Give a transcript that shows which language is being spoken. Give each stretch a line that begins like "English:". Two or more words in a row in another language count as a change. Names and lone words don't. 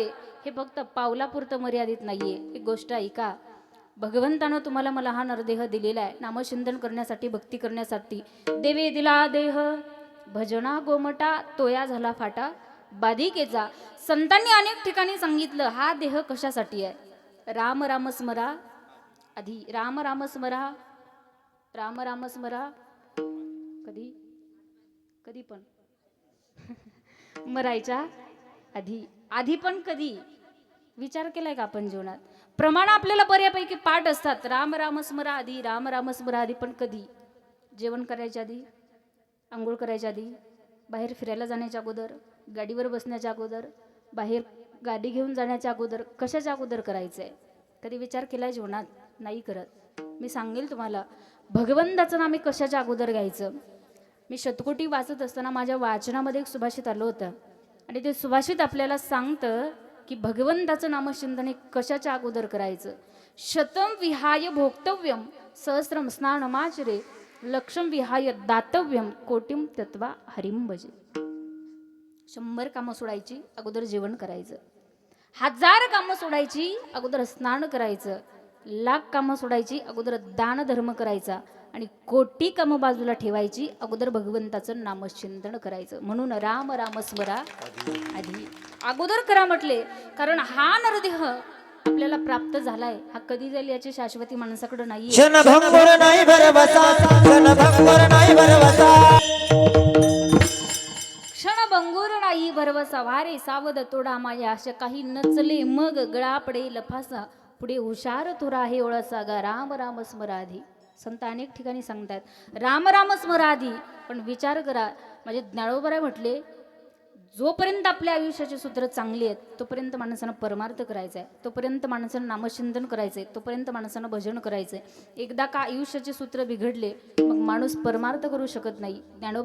Marathi: हे फक्त पावलापुरतं मर्यादित नाहीये. एक गोष्ट ऐका, भगवंतानं तुम्हाला मला हा नरदेह दिलेला आहे नामचिंतन करण्यासाठी, भक्ती करण्यासाठी. देवे दिला देह भजना गोमटा तोया झाला फाटा बाधिकेचा. संतांनी अनेक ठिकाणी सांगितलं हा देह कशासाठी आहे. राम राम स्मरा आधी, राम राम स्मरा, राम राम स्मरा कधी कधी पण मरायच्या आधी, आधी पण कधी विचार केलाय का आपण जीवनात. प्रमाण आपल्याला बऱ्यापैकी पाठ असतात. राम राम स्मरा आधी, राम राम स्मरा आधी, पण कधी. जेवण करायच्या आधी, आंघोळ करायच्या आधी, बाहेर फिरायला जाण्याच्या अगोदर, गाडीवर बसण्याच्या अगोदर, बाहेर गाडी घेऊन जाण्याच्या अगोदर, कशाच्या अगोदर करायचं आहे. कधी विचार केलाय जीवनात? नाही करत. मी सांगेल तुम्हाला भगवंताचं नाम कशाच्या अगोदर घ्यायचं. मी शतकोटी वाचत असताना माझ्या वाचनामध्ये एक सुभाषित आलं होतं आणि ते सुभाषित आपल्याला सांगतं की भगवंताचं नामचिंतन कशाच्या अगोदर करायचं.
Sanskrit: शतम विहाय भोक्तव्यम सहस्रम स्नानमाचरे लक्षम विहाय दातव्यम कोटिम तत्वा हरिम भजे.
Marathi: 100 कामं सोडायची, अगोदर जेवण करायचं. 1000 कामं सोडायची, अगोदर स्नान करायचं. 1,00,000 कामं सोडायची, अगोदर दान धर्म करायचा. आणि कोटी कामं बाजूला ठेवायची, अगोदर भगवंताचं नामचिंतन करायचं. म्हणून राम राम स्मरा आधी, अगोदर करा म्हटले. कारण हा नरदेह आपल्याला प्राप्त झालाय, हा कधी जाईल याची शाश्वती माणसाकडे नाहीये. क्षणभंगुर नाही भरवसा, क्षणभंगुर नाही भरवसा, क्षणभंगुर नाही भरवसा. वारे सावध तोडा माया, अशा काही नचले मग गळा पडेल फासा. पुढे हुशार तुरा हे ओळसा गा राम राम स्मराधी. संत अनेक ठिकाणी सांगतात राम राम स्मराधी. पण विचार करा, माझे ज्ञानोबराय म्हटले जोपर्यंत आपल्या आयुष्याचे सूत्र चांगली आहेत तोपर्यंत माणसानं परमार्थ करायचा आहे, तोपर्यंत माणसानं नामचिंतन करायचंय, तोपर्यंत माणसानं भजन करायचंय. एकदा का आयुष्याचे सूत्र बिघडले मग माणूस परमार्थ करू शकत नाही.